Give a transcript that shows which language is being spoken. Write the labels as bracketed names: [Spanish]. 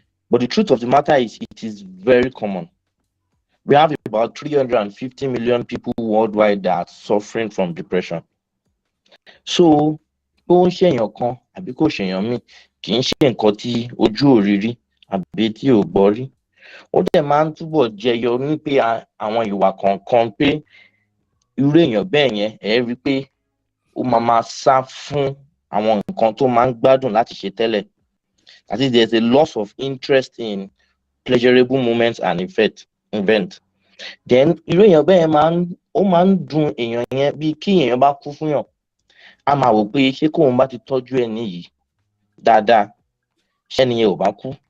[English] But the truth of the matter is, it is very common. We have about 350 million people worldwide that are suffering from depression. [Yoruba] So, bó ń ṣèyàn kan àbí kò ṣèyàn míì kì í ṣe nǹkan tí ojú ò rí rí àbí tí ò gbọ́ rí. Ó dẹ̀ máa ń túbọ̀ jẹyọ ní pé àwọn ìwà kọ̀ọ̀kan pé irú èèyàn bẹ́ẹ̀ yẹn ẹ̀ rí pé ó máa sá fún àwọn nǹkan tó máa ń gbádùn láti ṣe tẹ́lẹ̀. [English] That is, there's a loss of interest in pleasurable moments and event. [Yoruba] Then, irú èèyàn bẹ́ẹ̀ ó máa ń dùn èèyàn yẹn bí kí èèyàn bá kú fún yàn. A máa wò pé ṣé kóun bá ti tọ́jú ẹni yìí dáadáa, ṣẹ́ni yẹn ò bá kú.